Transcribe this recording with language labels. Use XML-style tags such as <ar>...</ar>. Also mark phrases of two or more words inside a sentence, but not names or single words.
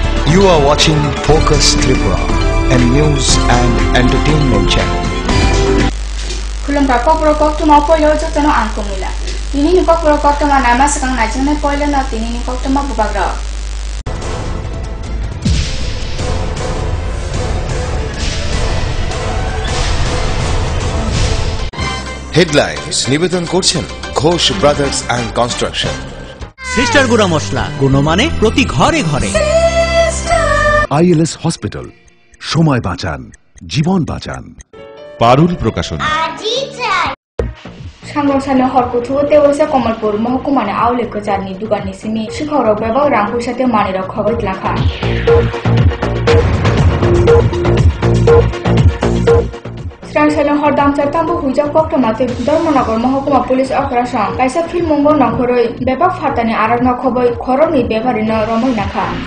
<en>You are watching Focus Tripura, a news and entertainment channel.</en> <trp>Khulumba kopro kokto ma poilo jotano ankomila. Tinini kopro kokto ma nama sakang najane poilo na tinini kokto ma bubagra.</trp> <bn>Headlines নিবেদন করছেন ঘোষ ব্রাদার্স অ্যান্ড কনস্ট্রাকশন। সিস্টার গুঁড়া মশলা গুণমানে প্রতি ঘরে ঘরে। আইএলএস হসপিটাল, সময় বাঁচান, জীবন বাঁচান। পারুল প্রকাশন।</bn> <trp>Sangro horkutu tewasa Komalpur mahkumane aule kecani dugani sini shikhoro beba rangku sate manira khobait lakha. Srangsalan hordam chartambu hujak kokto mate Dharmanagar mahkuma police operation kaisa film mongo nakhoroi beba fatani aragna khoboi khoroni bebarina romoi nakha.</trp>